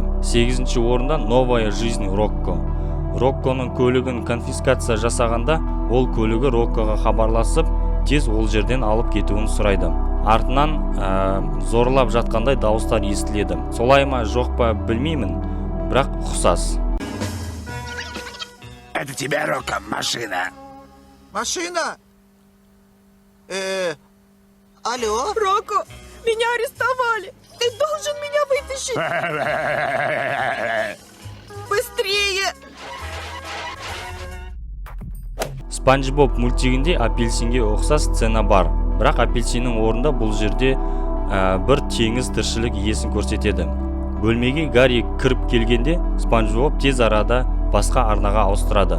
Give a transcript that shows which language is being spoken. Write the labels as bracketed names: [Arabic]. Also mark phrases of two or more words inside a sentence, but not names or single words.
[Kazakh] 8-ші орында Новая жизнь Рокко. Рокконың көлігін конфискация жасағанда, ол көлігі Роккоға хабарласып, тез ол жерден алып кетуін сұрайды. Артынан зорлап жатқандай дауыстар естіледі. Солай ма, жоқ па білмеймін, бірақ ұқсас. [Russian] Это тебя, Рокко, машина. Машина? Алло? Рокко, меня арестовали. Ты должен меня вытащить. Быстрее! [Kazakh] Спанч Боб мультигінде апельсинге ұқсас сцена бар. Бірақ апельсиннің орнында бұл жерде бір теңіз тіршілік иесін көрсетеді. Бөлмеге Гарри кіріп келгенде, Спанч Боб тез арада басқа арнаға ауыстырады.